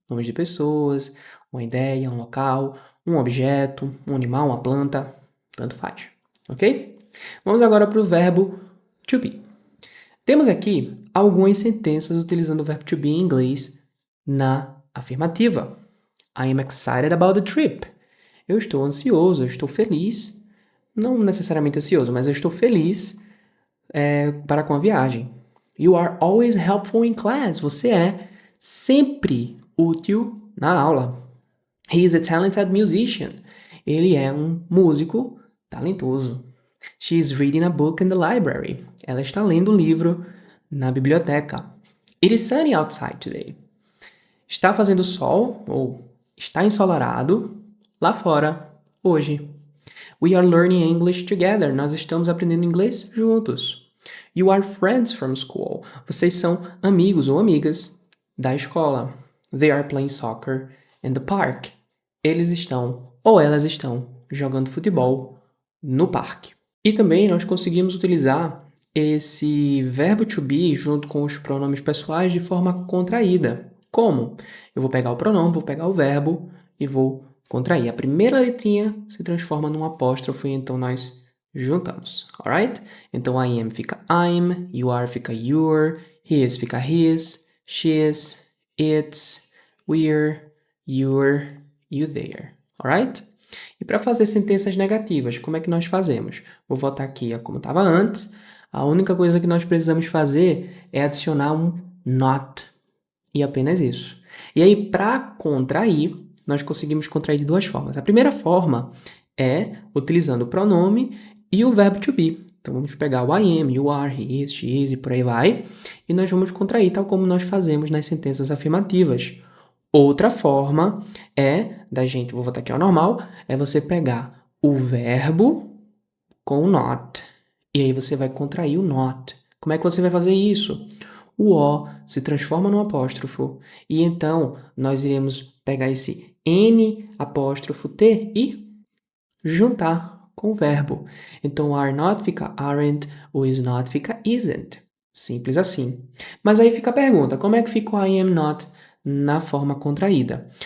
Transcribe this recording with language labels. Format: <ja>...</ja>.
<pt>Nomes de pessoas, uma ideia, um local, um objeto, um animal, uma planta, tanto faz. Ok? Vamos agora para o verbo to be. Temos aqui algumas sentenças utilizando o verbo to be em inglês na afirmativa.</pt> <en>I am excited about the trip.</en> <pt>Eu estou ansioso, eu estou feliz. Não necessariamente ansioso, mas eu estou feliz para com a viagem.</pt> <en>You are always helpful in class.</en> <pt>Você é sempre útil na aula.</pt> <en>He is a talented musician.</en> <pt>Ele é um músico talentoso.</pt> <en>She is reading a book in the library.</en> <pt>Ela está lendo um livro na biblioteca.</pt> <en>It is sunny outside today.</en> <pt>Está fazendo sol, ou está ensolarado, lá fora, hoje.</pt> <en>We are learning English together.</en> <pt>Nós estamos aprendendo inglês juntos.</pt> <en>You are friends from school.</en> <pt>Vocês são amigos ou amigas da escola.</pt> <en>They are playing soccer in the park.</en> <pt>Eles estão, ou elas estão, jogando futebol no parque. E também nós conseguimos utilizar esse verbo to be junto com os pronomes pessoais de forma contraída. Como? Eu vou pegar o pronome, vou pegar o verbo e vou contrair. A primeira letrinha se transforma num apóstrofo e então nós juntamos, alright? Então I am fica I'm, you are fica your, he is fica his, she's, it's, we're, you're, you there, alright? E para fazer sentenças negativas, como é que nós fazemos? Vou voltar aqui como estava antes. A única coisa que nós precisamos fazer é adicionar um not. E apenas isso. E aí, para contrair, nós conseguimos contrair de duas formas. A primeira forma é utilizando o pronome e o verbo to be. Então, vamos pegar o I am, you are, he is, she is e por aí vai. E nós vamos contrair tal como nós fazemos nas sentenças afirmativas. Outra forma é da gente, vou voltar aqui ao normal, é você pegar o verbo com o not. E aí você vai contrair o not. Como é que você vai fazer isso? O O se transforma no apóstrofo. E então nós iremos pegar esse N apóstrofo T e juntar com o verbo. Então are not fica aren't, o is not fica isn't. Simples assim. Mas aí fica a pergunta, como é que fica o I am not na forma contraída?</pt>